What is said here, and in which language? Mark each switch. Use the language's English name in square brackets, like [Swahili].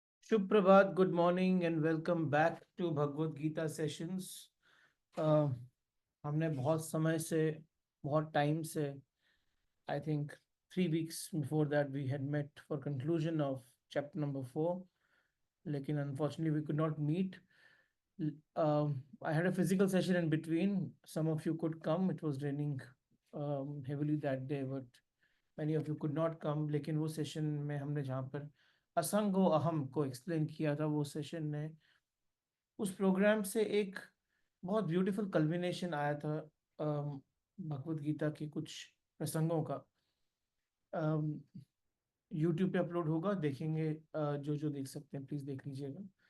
[Hindi] Shubh Prabhat, [English] Good morning and welcome back to Bhagavad Gita sessions. [Hindi] हमने बहुत समय से, बहुत टाइम से, [English] I think 3 weeks before that we had met for conclusion of chapter number 4, [Hindi] लेकिन [English] Unfortunately we could not meet. I had a physical session in between. Some of you could come. It was raining heavily that day, but many of you could not come. [Hindi] लेकिन वो session में हमने जहाँ पर असंगो अहम को explain किया था, वो सेशन ने उस प्रोग्राम से एक बहुत ब्यूटीफुल कल्विनेशन आया था भगवत गीता के कुछ प्रसंगों का. यूट्यूब पे अपलोड होगा, देखेंगे. जो जो देख सकते हैं प्लीज देख लीजिएगा.